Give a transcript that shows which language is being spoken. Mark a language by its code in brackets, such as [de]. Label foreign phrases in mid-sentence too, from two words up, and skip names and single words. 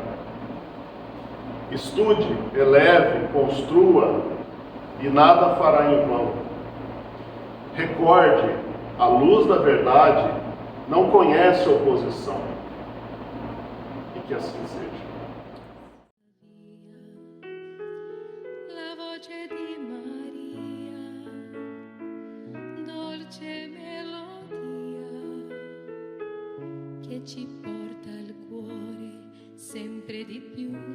[pt] Estude, eleve, construa, e nada fará em vão. Recorde, a luz da verdade não conhece oposição. E que assim seja. [it] La voce di Maria, dolce melodia, che ci porta al cuore sempre di più